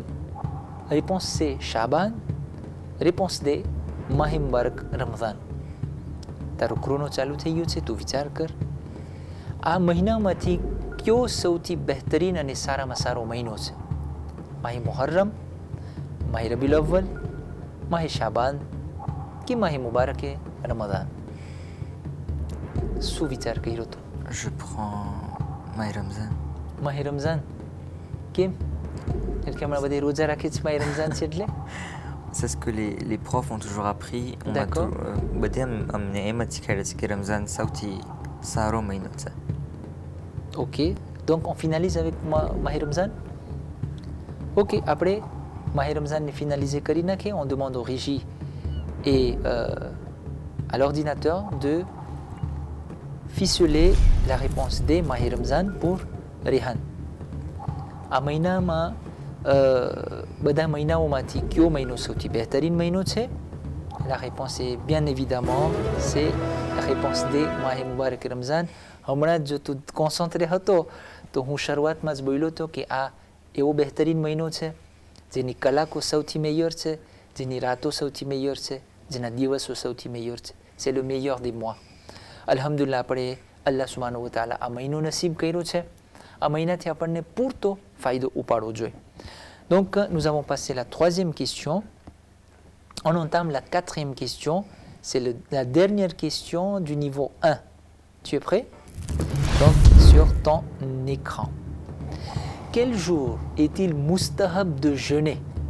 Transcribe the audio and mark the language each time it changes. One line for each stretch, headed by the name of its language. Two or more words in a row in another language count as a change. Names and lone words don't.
French: Réponse C, Shaban. Réponse D, Mahi Mubarak Ramadan.
Gujarati: તારો ક્રોનો ચાલુ થઈ ગયો છે, તું વિચાર કર. આ મહિનામાંથી કયો સૌથી બહેતરીન અને સારામાં સારો મહિનો છે? માહી મુહર્રમ, માહી રબીઉલ અવ્વલ, માહી શાબાન કે માહી મુબારકે રમઝાન? શું વિચાર કર્યો તો?
French: Je prends Mahi Ramzan.
Gujarati: માહી રમઝાન. કેમ? એટલે કે હમણાં બધી રોજા રાખે છે માહી રમઝાન છે એટલે?
French: C'est ce que les profs ont toujours appris. D'accord.
Gujarati: બધે અમને એમ જ શીખવાડે છે કે રમઝાન સૌથી સારો મહિનો છે.
French: Ok, donc on finalise avec Mahi Ramzan. Ok, après Mahi Ramzan est finalisé
Gujarati: કરી નાખે.
French: On demande aux régies et à l'ordinateur de ficeler la réponse D, Mahi Ramzan pour Rehan.
Gujarati: આ મહિનામાં બધા મહિનાઓમાંથી કયો મહિનો સૌથી બહેતરીન મહિનો છે?
French: La réponse est bien évidemment c'est la réponse D, Mahi Mubarak Ramzan.
Gujarati: હમણાં જ જો તું કોન્સન્ટ્રે હતો તો હું શરૂઆતમાં જ બોલ્યો હતો કે આ એવો બહેતરીન મહિનો છે જેની કલાકો સૌથી મેયર છે, જેની રાતો સૌથી મેયર છે, જેના દિવસો સૌથી મેયર છે.
French: C'est le meilleur des mois.
Gujarati: અલ્હમ્દુલિલ્લાહ આપણે
Arabic: الله سبحانه وتعالى
Gujarati: આ મહિનો નસીબ કર્યો છે. આ મહિનાથી આપણને પૂરતો ફાયદો ઉપાડવો જોઈએ.
French: Donc nous avons passé la troisième question. On entame la quatrième question. C'est la dernière question du niveau 1. Tu es prêt? Donc sur ton écran. Quel jour est-il moustahab de jeûner?